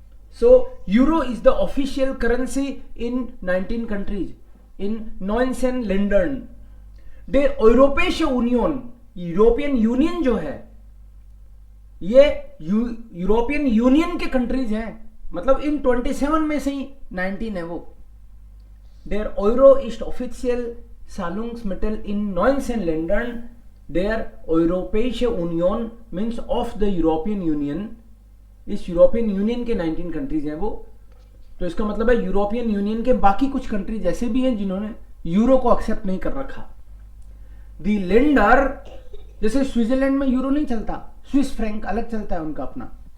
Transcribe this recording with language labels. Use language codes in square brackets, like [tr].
[en] So euro is the official currency in 19 countries. [de] In 19 Ländern. Der Europäische Union, [hi] European union जो है, ये European union के countries हैं, मतलब इन 27 में से ही 19 है वो. [de] Der Euro ist offiziell Zahlungsmittel in 19 Ländern. Der Europäische Union [en] means of the European Union. [hi] इस यूरोपियन यूनियन के 19 कंट्रीज हैं वो. तो इसका मतलब है यूरोपियन यूनियन के बाकी कुछ कंट्रीज ऐसे भी हैं जिन्होंने यूरो को एक्सेप्ट नहीं कर रखा. [de] दी लेंडर, [hi] जैसे स्विट्जरलैंड में यूरो नहीं चलता, स्विस फ्रैंक अलग चलता है उनका अपना.